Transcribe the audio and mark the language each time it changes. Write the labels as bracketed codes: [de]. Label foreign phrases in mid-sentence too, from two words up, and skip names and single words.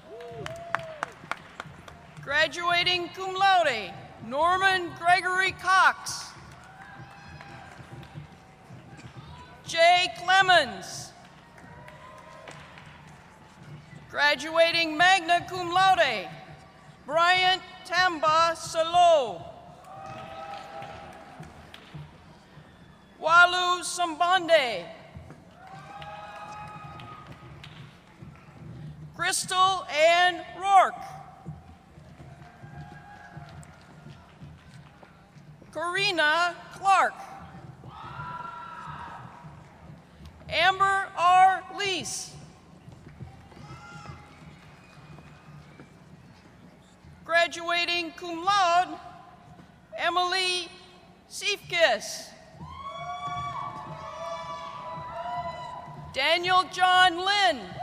[en] Graduating [la] cum laude, [en] Norman Gregory Cox. Jay Clemens. Graduating [la] magna cum laude, [en] Bryant Tamba Salo. Walu Sambande. Crystal Ann Rourke. Karina Clark. Amber R. Lease. Graduating [la] cum laude, [en] Emily Siefkis. Daniel John Lynn.